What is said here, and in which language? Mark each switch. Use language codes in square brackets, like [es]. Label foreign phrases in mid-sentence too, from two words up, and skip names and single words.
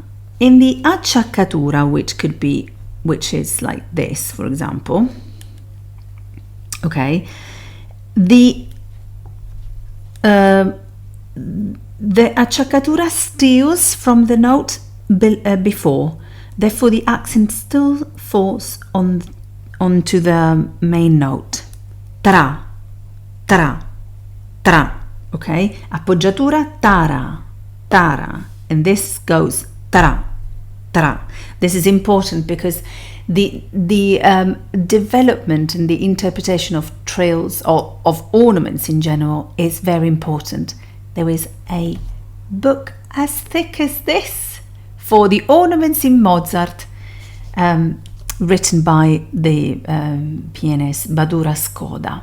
[en] In the acciaccatura, which is like this, for example, okay, the acciaccatura steals from the note before, therefore the accent still falls onto the main note. Tra, tra, tra. Okay, appoggiatura, tara, tara, and this goes tra, tra. This is important because the development and the interpretation of trills or of ornaments in general is very important. There is a book as thick as this for the ornaments in Mozart, written by the pianist Badura Skoda.